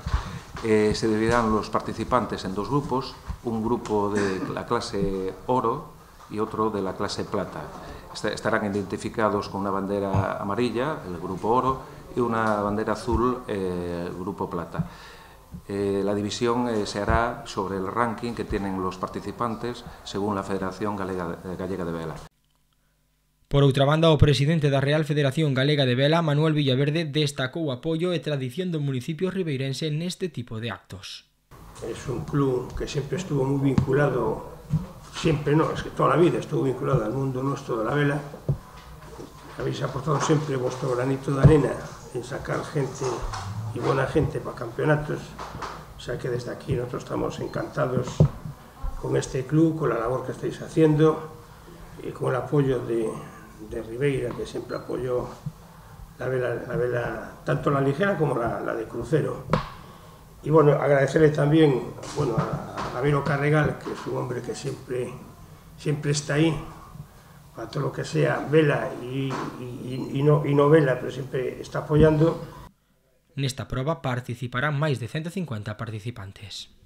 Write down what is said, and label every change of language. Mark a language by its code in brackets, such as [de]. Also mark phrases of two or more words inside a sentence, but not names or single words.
[es] Se dividirán los participantes en 2 grupos, un grupo de la clase oro y otro de la clase plata. Estarán identificados con una bandera amarilla, el grupo oro, y una bandera azul, el grupo plata. La división se hará sobre el ranking que tienen los participantes según la Federación Galega de Vela. [gl] Por outra banda, o presidente da Real Federación Galega de Vela, Manuel Villaverde, destacou o apoio e tradición do municipio ribeirense neste tipo de actos. [es] Es un club que sempre estuvo [gl] moi vinculado, [es] sempre no, es que [gl] toda a vida [es] estuvo vinculado al mundo nuestro de la vela. Habéis aportado sempre vuestro granito de arena en sacar gente y buena gente para campeonatos. O sea que desde aquí nosotros estamos encantados con este club, con la labor que estáis haciendo y con el apoyo de Ribeira, que siempre apoyó la vela, tanto la ligera como la de crucero. Y bueno, agradecerle también a Javier Carregal, que es un hombre que siempre está ahí para todo lo que sea vela y no vela, pero siempre está apoyando. [gl] Nesta proba participarán máis de 150 participantes.